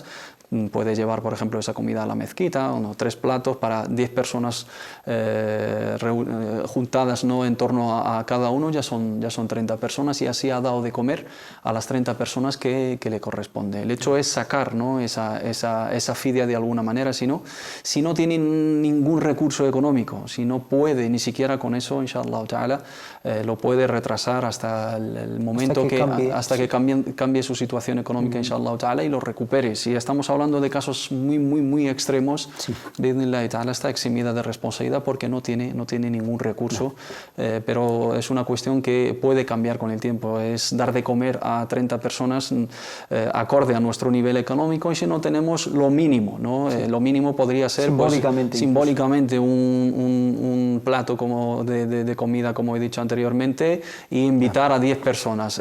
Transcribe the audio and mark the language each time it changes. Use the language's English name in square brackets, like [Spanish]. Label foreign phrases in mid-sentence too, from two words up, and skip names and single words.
[Spanish] Puede llevar, por ejemplo, esa comida a la mezquita, 3 platos para 10 personas juntadas, ¿no? En torno a cada uno, ya son 30 personas, y así ha dado de comer a las 30 personas que le corresponde. El hecho es sacar, ¿no? esa fidia de alguna manera, si no tiene ningún recurso económico, si no puede ni siquiera con eso, [Arabic] إن شاء الله تعالى, [Spanish] lo puede retrasar hasta el momento hasta que cambie su situación económica, [Arabic] إن شاء الله تعالى, [Spanish] y lo recupere. Si estamos hablando de casos muy extremos, [Arabic] بإذن الله تعالى [Spanish] está eximida de responsabilidad porque no tiene ningún recurso, pero es una cuestión que puede cambiar con el tiempo. Es dar de comer a 30 personas acorde a nuestro nivel económico, y si no tenemos lo mínimo, ¿no? Lo mínimo podría ser simbólicamente un plato como de comida, como he dicho anteriormente, y invitar a 10 personas.